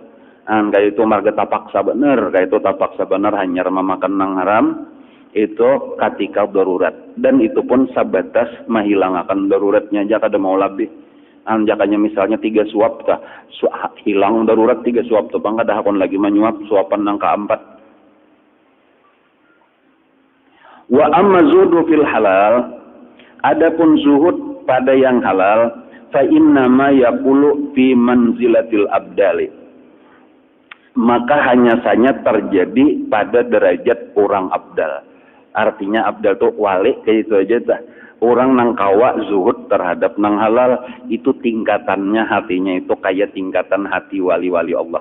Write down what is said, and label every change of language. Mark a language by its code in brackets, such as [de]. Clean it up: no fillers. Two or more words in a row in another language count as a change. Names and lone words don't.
[bjn] Kayak itu marga tapaksa bener, kayak itu tapaksa bener hanya memakan nang haram itu ketika darurat, dan itu pun sebatas menghilangkan daruratnya aja kada mau lebih. Anjakannya misalnya 3 suap tah hilang darurat 3 suap tuh bangga dah akon lagi menyuap suapan nang keempat. [ar] وأما الزهد في الحلال, [bjn] adapun zuhud pada yang halal, [ar] فإنما يقول في منزلة الأبدال, [bjn] maka hanya saja terjadi pada derajat orang abdal. Artinya abdal tuh wali kayak itu aja dah. Orang nang kawa zuhud terhadap nang halal itu tingkatannya hatinya itu kayak tingkatan hati wali-wali Allah.